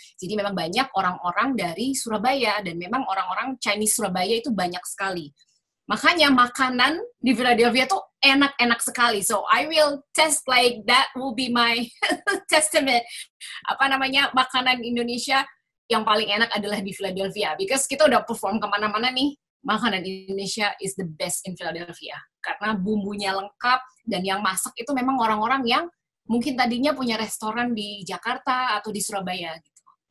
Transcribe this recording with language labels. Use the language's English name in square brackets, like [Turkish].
[Indonesian] Jadi memang banyak orang-orang dari Surabaya, dan memang orang-orang Chinese Surabaya itu banyak sekali. Makanya makanan di Philadelphia tuh enak-enak sekali. [English] So I will test, like that will be my testament. [Indonesian] Makanan Indonesia yang paling enak adalah di Philadelphia. Because kita udah perform kemana-mana nih, makanan Indonesia [English] is the best in Philadelphia. [Indonesian] Karena bumbunya lengkap, dan yang masak itu memang orang-orang yang mungkin tadinya punya restoran di Jakarta atau di Surabaya. Gitu.